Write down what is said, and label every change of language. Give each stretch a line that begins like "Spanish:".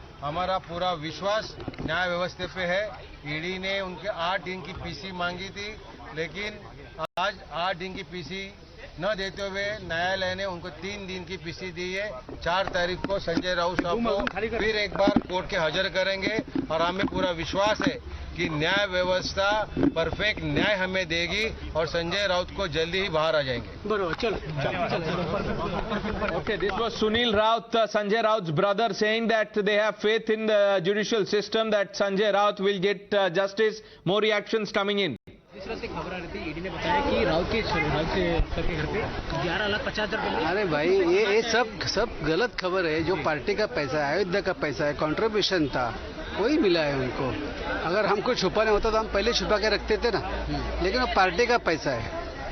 Hindi: हमारा पूरा विश्वास न्याय व्यवस्था पे है. ईडी ने उनके 8 दिन की पीसी मांगी थी, लेकिन आज 8 दिन की पीसी न देते हुए न्यायालय ने उनको 3 दिन की पीसी दी है. 4 तारीख को संजय राउत साहब को फिर एक बार कोर्ट के हाजिर करेंगे और हमें पूरा विश्वास है कि न्याय व्यवस्था परफेक्ट न्याय हमें देगी और संजय राउत को जल्दी ही बाहर आ जाएंगे.
Marathi: बरोबर, चलो.
English: Okay, this was Sunil Raut, Sanjay Raut's brother, saying that they have faith in the judicial system, that Sanjay Raut will get justice. More reactions coming in.
Hindi: इस तरह से खबर आ रही थी, ईडी ने बताया कि राउत के सर के घर पे 11,50,000. अरे भाई ये सब गलत खबर है. जो पार्टी का पैसा है, अयोध्या का पैसा है, कंट्रीब्यूशन था, वही मिला है उनको. अगर हमको छुपाना होता तो हम पहले छुपा के रखते थे ना, लेकिन वो पार्टी का पैसा है.